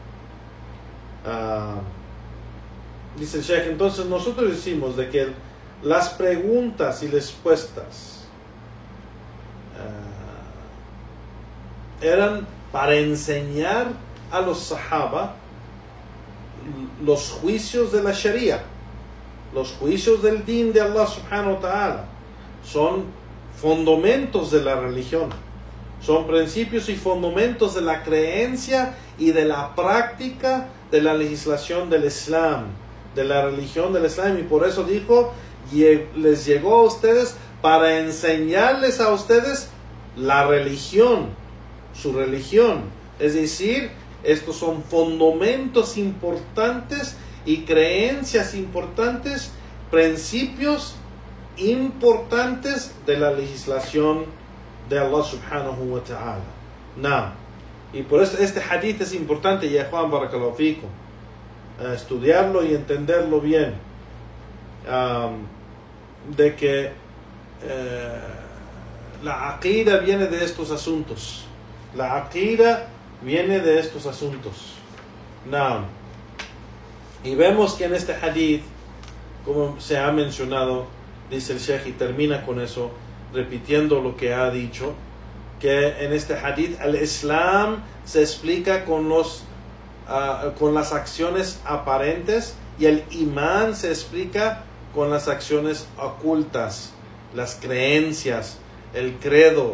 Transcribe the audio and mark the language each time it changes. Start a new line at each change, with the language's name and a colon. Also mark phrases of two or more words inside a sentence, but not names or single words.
Spanish: Dice el Sheikh, entonces nosotros decimos de que las preguntas y respuestas eran para enseñar a los sahaba los juicios de la Sharia, los juicios del din de Allah
Arabic: سبحانه وتعالى.
Spanish: Son fundamentos de la religión, son principios y fundamentos de la creencia y de la práctica de la legislación del Islam, de la religión del Islam. Y por eso dijo, les llegó a ustedes para enseñarles a ustedes la religión, su religión. Es decir, estos son fundamentos importantes y creencias importantes, principios importantes de la legislación de Allah
Arabic: سبحانه وتعالى.
Spanish: Y por eso este hadith es importante, ya Juan,
Arabic: بارك الله فيكم,
Spanish: estudiarlo y entenderlo bien, de que la aqida viene de estos asuntos. La aqida viene de estos asuntos. Y vemos que en este hadith, como se ha mencionado, dice el Sheikh y termina con eso, repitiendo lo que ha dicho, que en este hadith el Islam se explica con las acciones aparentes y el imán se explica con las acciones ocultas, las creencias, el credo.